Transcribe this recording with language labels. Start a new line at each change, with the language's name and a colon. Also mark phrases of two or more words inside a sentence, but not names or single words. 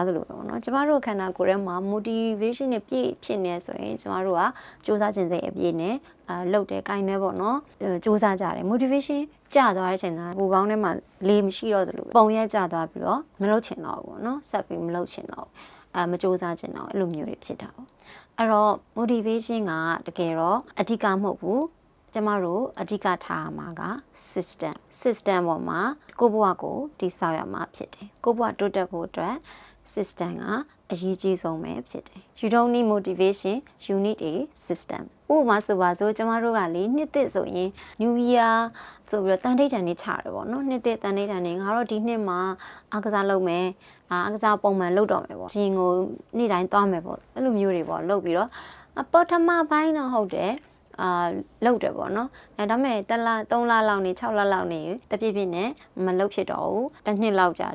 Burmese: သလိုပဲပေါ့နော်ကျမတို့ခန္ဓာကိုယ်ထဲမှာ motivation နဲ့ပြည့်ဖြစ်နေဆိုရင်ကျမတို့ကစူးစမ်းခြင်းစိတ်အပြည့်နဲ့လှုပ်တယ်ကိုင်းနေပေါ့နော်စူးစမ်းကြတယ် motivation ကျသွားတဲ့အချိန်ကဘူပေါင်းထဲမှာလေးမရှိတော့သလိုပုံရက်ကျသွားပြီးတော့မလှုပ်ချင်တော့ဘူးပေါ့နော်ဆက်ပြီးမလှုပ်ချင်တော့မစူးစမ်းချင်တော့အဲ့လိုမျိုးတွေဖြစ်တာပေါ့အဲ့တော့ motivation ကတကယ်တော့အဓိကမဟုတ်ဘူးကျမတို့အဓိကထားမှာက system ပေါ်မှာကိုယ့်ဘဝကိုတည်ဆောက်ရမှာဖြစ်တယ်ကိုယ့်ဘဝတိုးတက်ဖို့အတွက် system ကအရေးကြီးဆုံးပဲဖြစ်တယ်
English: you don't need motivation you need a system
Burmese: ဥပမာဆိုပါစို့ကျမတို့ကလေနှစ်သစ်ဆိုရင်
English: new year
Burmese: ဆိုပြီးတော့တန်ထိတ်တန်နေချတယ်ပေါ့နော်နှစ်သစ်တန်ထိတ်တန်နေငါတို့ဒီနှစ်မှာအားကစားလုပ်မယ်အားကစားပုံမှန်လုပ်တော့မယ်ပေါ့ဂျင်ကိုနေ့တိုင်းသွားမယ်ပေါ့အဲ့လိုမျိုးတွေပေါ့လုပ်ပြီးတော့ပထမပိုင်းတော့ဟုတ်တယ်လောက်တယ်ပေါ့နော်ဒါပေမဲ့3လလောက်နေ6လလောက်နေတပြည့်ပြည့်နဲ့မလုပ်ဖြစ်တော့ဘူးတစ်နှစ်လောက်ကြာ